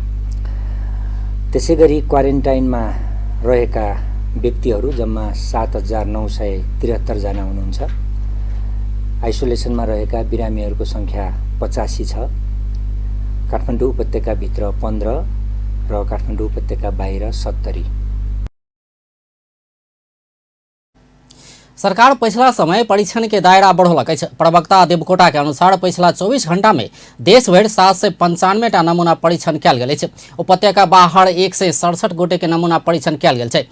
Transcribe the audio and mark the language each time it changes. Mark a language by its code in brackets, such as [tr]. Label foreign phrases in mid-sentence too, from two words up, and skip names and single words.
[ne] त्यसैगरी क्वारेन्टाइनमा रहेका व्यक्तिहरू जम्मा 7973 जना हुनुहुन्छ। आइसोलेसनमा रहेका बिरामीहरूको संख्या 85 छ। काठमाडौँ उपत्यकाभित्र 15 र काठमाडौँ उपत्यका बाहिर 70। [mai] सरकार पिछला समय परीक्षण के दायरा बढ़ौलक अछि। प्रवक्ता देवकोटा के अनुसार पिछला 24 घंटा में देश भर 795 टा नमूना परीक्षण कयल गेल अछि। उपत्यका बाहर 167 गोटे के नमूना परीक्षण कयल गेल छै।